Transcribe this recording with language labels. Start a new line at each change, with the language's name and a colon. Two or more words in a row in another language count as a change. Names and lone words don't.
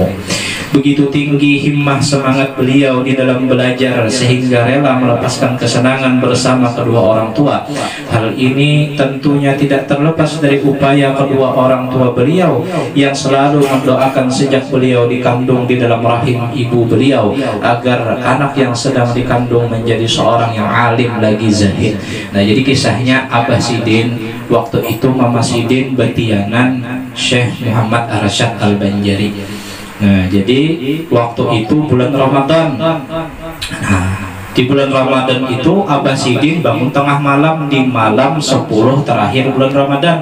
Indonesian: Begitu tinggi himmah semangat beliau di dalam belajar sehingga rela melepaskan kesenangan bersama kedua orang tua. Hal ini tentunya tidak terlepas dari upaya kedua orang tua beliau yang selalu mendoakan sejak beliau dikandung di dalam rahim ibu beliau agar anak yang sedang dikandung menjadi seorang yang alim lagi zahid.
Banjar: Nah, jadi kisahnya Abah Sidin waktu itu Mama Sidin betianan Syekh Muhammad Arsyad Al-Banjari.
Indonesian: Nah, jadi waktu itu bulan Ramadan. Nah, di bulan Ramadan itu Abah Sidin bangun tengah malam di malam 10 terakhir bulan Ramadan.